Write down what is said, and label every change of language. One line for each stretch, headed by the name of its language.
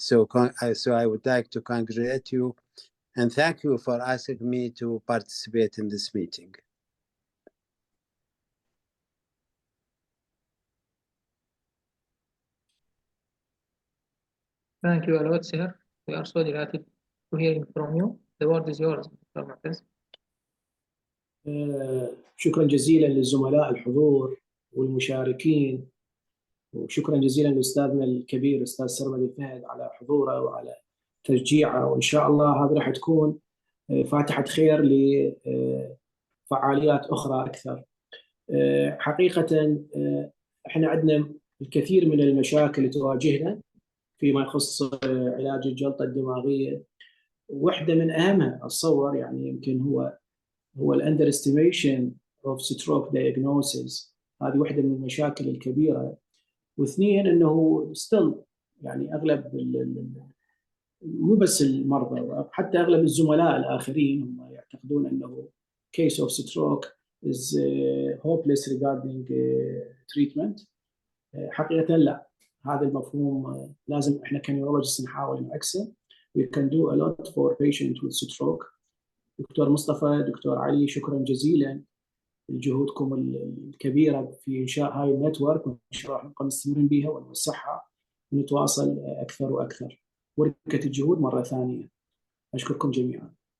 English: So I would like to congratulate you and thank you for asking me to participate in this meeting. Thank you a lot, sir. We are so delighted to hearing from you. The word is yours.
Arabic: دكتور معتز. شكرا جزيلا للزملاء الحضور والمشاركين، وشكرا جزيلا لاستاذنا الكبير استاذ سرمد الفهد على حضوره وعلى تشجيعه، وان شاء الله هذه راح تكون فاتحه خير لفعاليات اخرى اكثر. حقيقه احنا عندنا الكثير من المشاكل تواجهنا فيما يخص علاج الجلطه الدماغيه. واحده من اهمها اتصور يعني يمكن هو
English: الاندر استيميشن of stroke diagnosis.
Arabic: هذه واحده من المشاكل الكبيره. واثنين انه ستيل يعني اغلب مو بس المرضى، حتى اغلب الزملاء الاخرين هم يعتقدون انه
English: case of stroke is hopeless regarding treatment.
Arabic: حقيقه لا، هذا المفهوم لازم احنا كنيورولوجيست نحاول نعكسه.
English: we can do a lot for patients with stroke.
Arabic: دكتور مصطفى، دكتور علي، شكرا جزيلا لجهودكم الكبيره في انشاء هاي النتورك، وان شاء الله نبقى مستمرين بها ونوسعها ونتواصل اكثر واكثر. وركه الجهود مره ثانيه. اشكركم جميعا.